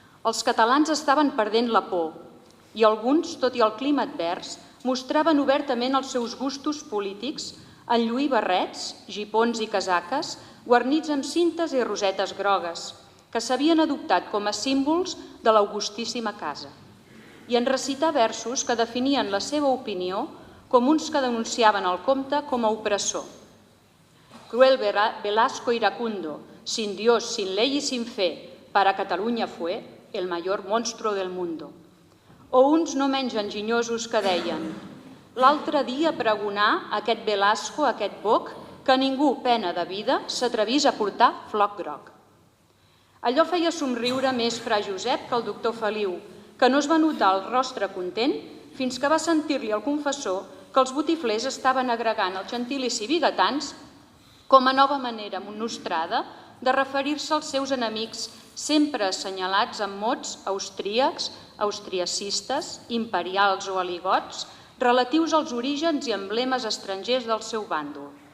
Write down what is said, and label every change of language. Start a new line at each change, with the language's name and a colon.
Catalan: Els catalans estaven perdent la por i alguns, tot i el clima advers, mostraven obertament els seus gustos polítics en lluir barrets, gipons i casaques guarnits amb cintes i rosetes grogues, que s'havien adoptat com a símbols de l'augustíssima casa, i en recitar versos que definien la seva opinió com uns que denunciaven el comte com a opressor.
Spanish: Cruel Velasco iracundo, sin Dios, sin ley y sin fe, para Cataluña fue el mayor monstruo del mundo.
Catalan: O uns no menys enginyosos que deien l'altre dia pregonar aquest Velasco, aquest boc, que ningú, pena de vida, s'atrevís a portar floc groc. Allò feia somriure més fra Josep que el doctor Feliu, que no es va notar el rostre content fins que va sentir-li al confessor que els botiflers estaven agregant els gentilici vigatans com a nova manera monostrada de referir-se als seus enemics sempre assenyalats amb mots austríacs, austriacistes, imperials o aligots, relatius als orígens i emblemes estrangers del seu bàndol.